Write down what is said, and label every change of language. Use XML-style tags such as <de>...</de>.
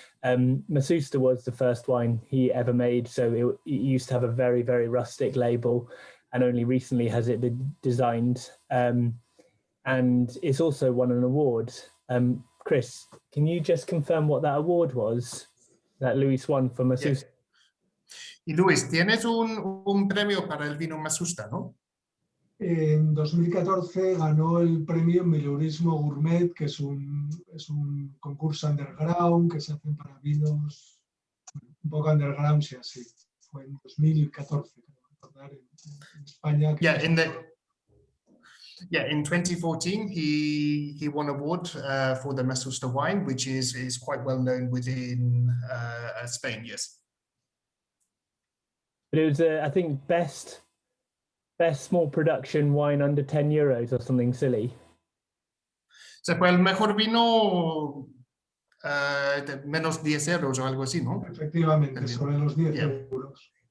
<en>Masusta was the first wine he ever made, so it used to have a very, very rustic label, and only recently has it been designed. And it's also won an award. Chris, can you just confirm what that award was that Luis won for Masusta? Yeah.</en> <es>Y Luis, tienes un premio para el vino Masusta, ¿no? En 2014 ganó el premio Mileurismo Gourmet, que es un concurso underground que se hacen para vinos un poco underground, sí, así. Fue en 2014, creo, en España.</es> <en>In 2014, he won an award for the Masusta wine, which is quite well known within Spain, yes. But it was, I think, best small production wine under 10 euros or something silly.</en> <es>Se fue el mejor vino de menos 10 euros o algo así, ¿no? Efectivamente, sobre los 10 euros.</es>